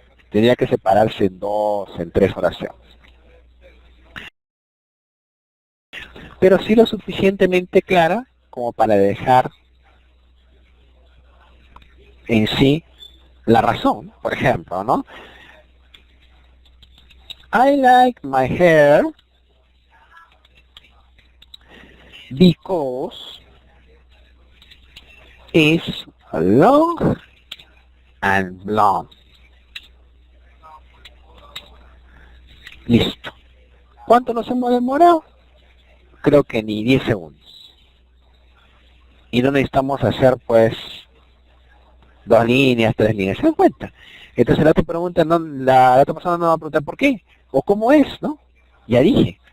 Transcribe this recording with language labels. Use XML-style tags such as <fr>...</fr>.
<es>Tendría que separarse en 2, en 3 oraciones. Pero sí lo suficientemente clara como para dejar en sí la razón, por ejemplo, ¿no?</es> <en>I like my hair because it's long and blonde.</en> <es>Listo. ¿Cuánto nos hemos demorado? Creo que ni 10 segundos. Y no necesitamos hacer, pues, 2 líneas, 3 líneas. ¿Se dan cuenta? Entonces la otra pregunta, la otra persona no va a preguntar por qué o cómo es, ¿no? Ya dije.</es>